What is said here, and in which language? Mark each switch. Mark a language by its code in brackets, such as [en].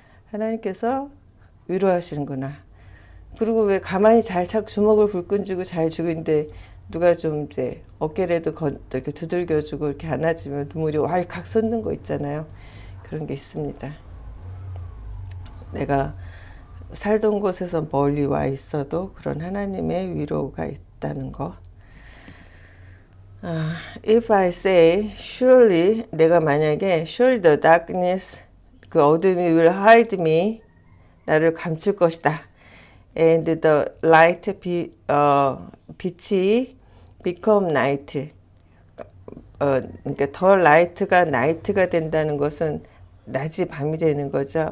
[ko] 하나님께서 위로하시는구나. 그리고 왜 가만히 주먹을 불끈 쥐고 잘 쥐고 있는데 누가 좀 이제 어깨라도 이렇게 두들겨주고 이렇게 안아주면 눈물이 왈칵 솟는 거 있잖아요. 그런 게 있습니다. 내가 살던 곳에서 멀리 와 있어도 그런 하나님의 위로가 있다는 거. [en] If I say surely [ko] 내가 만약에 [en] surely the darkness [ko] 그 어둠이 [en] will hide me [ko] 나를 감출 것이다. [en] And the light [ko] 빛이 [en] become night. [ko] 그러니까 더 light가 night가 된다는 것은 낮이 밤이 되는 거죠.